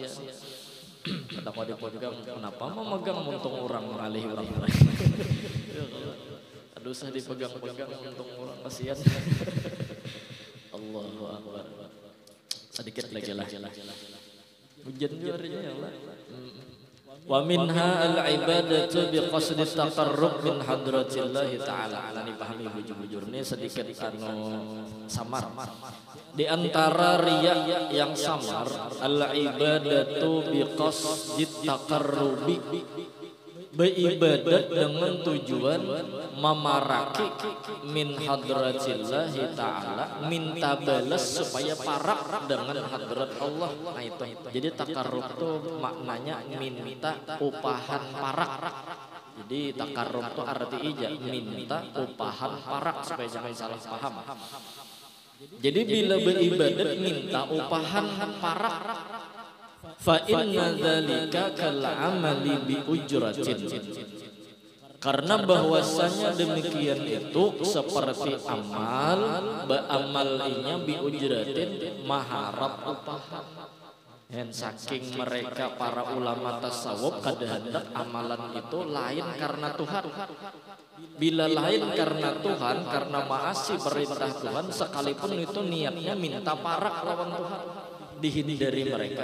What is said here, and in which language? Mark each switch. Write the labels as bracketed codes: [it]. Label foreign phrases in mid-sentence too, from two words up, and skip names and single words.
[bjn] Ada kawa dipegang kenapa memegang muntung orang mengalih orang. Aduh usah dipegang-pegang muntung orang kasihan. [ar] الله أكبر. [bjn] Sedikit lagi lah. Hujan juaranya [ar] يا الله. ومنها العبادة بقصد التقرب من حضرة الله تعالى. [bjn] Ana dipahami bujur-bujur ini sedikit samar. Di antara riya yang samar [ar] العبادة بقصد التقرب [bjn] beribadat dengan tujuan memaraki [ar] من حضرة الله تعالى [bjn] minta balas supaya parak dengan hadrat Allah. Nah itu. Jadi takarrub itu maknanya minta upahan parak. Jadi takarrub itu arti ija minta upahan parak supaya jangan salah paham. Jadi bila beribadat minta upahan parak [ar] فإن ذلك كالعمل بأجرة. [bjn] Karena bahwasanya demikian itu seperti amal, ba'amalinya [ar] بأجرة [bjn] maharap upahan. Dan saking mereka para ulama tasawuf kada hendak amalan itu lain karena Tuhan. Bila lain karena Tuhan, karena maasi perintah Tuhan, sekalipun itu niatnya minta parak lawan Tuhan, dihindari mereka.